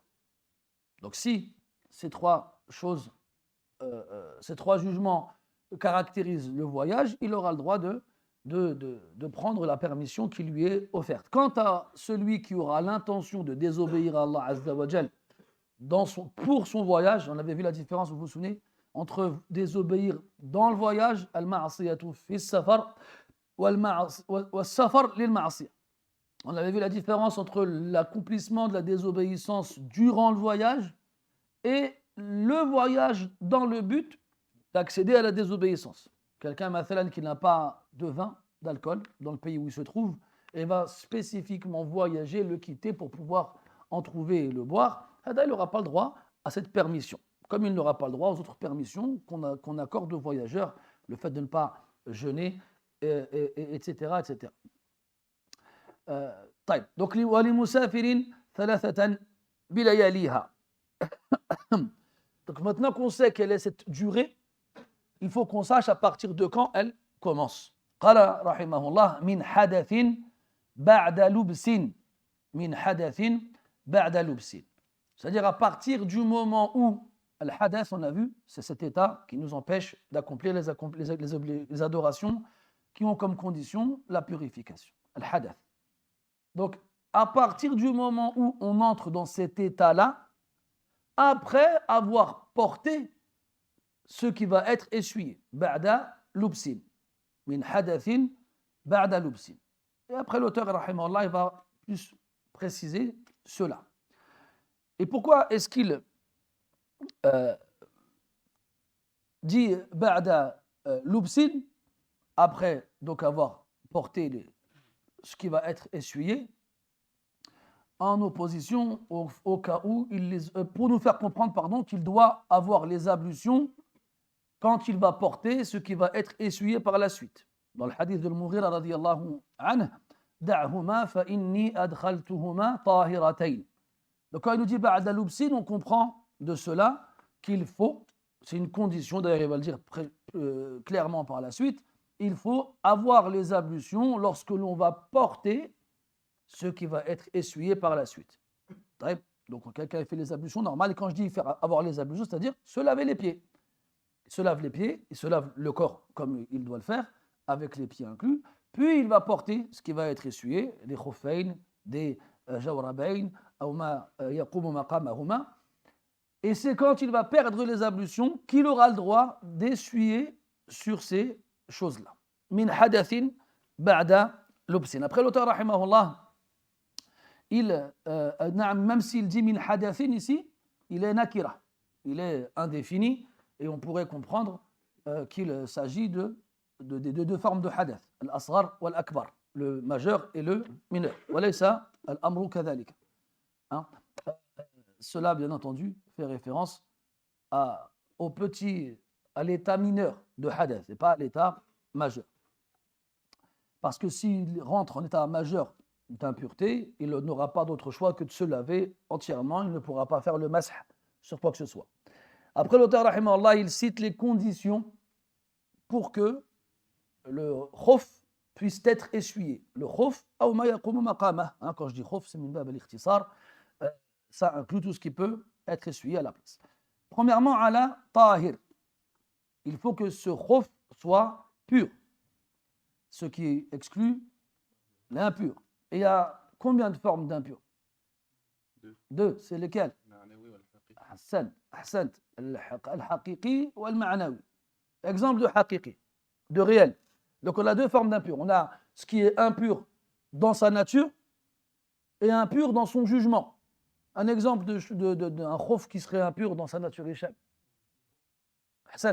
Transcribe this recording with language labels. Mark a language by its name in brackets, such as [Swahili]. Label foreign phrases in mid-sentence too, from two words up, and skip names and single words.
[French] Donc si ces trois jugements caractérisent le voyage, il aura le droit de prendre la permission qui lui est offerte. Quant à celui qui aura l'intention de désobéir à [Arabic] الله عز وجل [French] pour son voyage, on avait vu la différence, vous vous souvenez, entre désobéir dans le voyage, [Arabic] المعصية في السفر، والسفر للمعصية. [French] On avait vu la différence entre l'accomplissement de la désobéissance durant le voyage et le voyage dans le but d'accéder à la désobéissance. Quelqu'un, mathalan, qui n'a pas de vin, d'alcool, dans le pays où il se trouve, et va spécifiquement voyager, le quitter pour pouvoir en trouver et le boire, il n'aura pas le droit à cette permission. Comme il n'aura pas le droit aux autres permissions qu'on accorde aux voyageurs, le fait de ne pas jeûner, etc. etc. [Arabic] طيب. Donc, ولمسافر ثلاثة بلياليها. [French] Donc maintenant qu'on sait quelle est cette durée, il faut qu'on sache à partir de quand elle commence. [Arabic] قال رحمه الله من حدث بعد لبس من حدث بعد لبس. [French] C'est-à-dire à partir du moment où al-hadath, on a vu, c'est cet état qui nous empêche d'accomplir les adorations qui ont comme condition la purification. Al-hadath. Donc, à partir du moment où on entre dans cet état-là, après avoir porté ce qui va être essuyé, [Arabic] بعد لبس، من حدث بعد لبس. [French] Et après l'auteur, rahimahullah, il va plus préciser cela. Et pourquoi est-ce qu'il dit [Arabic] بعد لبس, [French] après donc avoir porté ce qui va être essuyé, en opposition au cas où, pour nous faire comprendre qu'il doit avoir les ablutions quand il va porter ce qui va être essuyé par la suite. Dans le hadith de Al-Mughira [Arabic] رضي الله عنه, دعهما فإني أدخلتهما طاهرتين. [French] Donc quand il nous dit [Arabic] بعد لبس, [French] on comprend de cela qu'il faut, c'est une condition, d'ailleurs il va le dire clairement par la suite, il faut avoir les ablutions lorsque l'on va porter ce qui va être essuyé par la suite. Donc quand quelqu'un fait les ablutions, normal, et quand je dis faire avoir les ablutions, c'est-à-dire se laver les pieds. Il se lave les pieds, il se lave le corps comme il doit le faire, avec les pieds inclus, puis il va porter ce qui va être essuyé, des khuffayn, des jawrabayn, ou [Arabic] ما يقوم مقامهما. [French] Et c'est quand il va perdre les ablutions qu'il aura le droit d'essuyer sur ces choses-là. [Arabic] من حدث بعد لبس. [French] Après l'auteur, rahimahullah, même s'il dit [Arabic] من حدث [French] ici, il est nakira, il est indéfini, et on pourrait comprendre qu'il s'agit de deux formes de hadath, [Arabic] الأصغر والأكبر, [French] le majeur et le mineur. [Arabic] وليس الأمر كذلك. [French] Cela, bien entendu, fait référence à l'état mineur de hadath, et pas à l'état majeur. Parce que s'il rentre en état majeur d'impureté, il n'aura pas d'autre choix que de se laver entièrement, il ne pourra pas faire le masih sur quoi que ce soit. Après l'auteur, rahimahullah, il cite les conditions pour que le khuf puisse être essuyé. Le khuf, ou [Arabic] ما يقوم مقامه. [French] Quand je dis khuf, c'est [Arabic] من باب الاختصار, [French] ça inclut tout ce qui peut être essuyé à la place. Premièrement, [Arabic] على طاهر. [French] Il faut que ce khuf soit pur, ce qui exclut l'impur. Et il y a combien de formes d'impur? Deux. C'est lesquelles? Ahsan. [Arabic] الحقيقي ou المعنوي. [French] Exemple de haqiqi. de réel. Donc on a deux formes d'impur. On a ce qui est impur dans sa nature et impur dans son jugement. Un exemple d'un khof qui serait impur dans sa nature, Hicham. Hassan.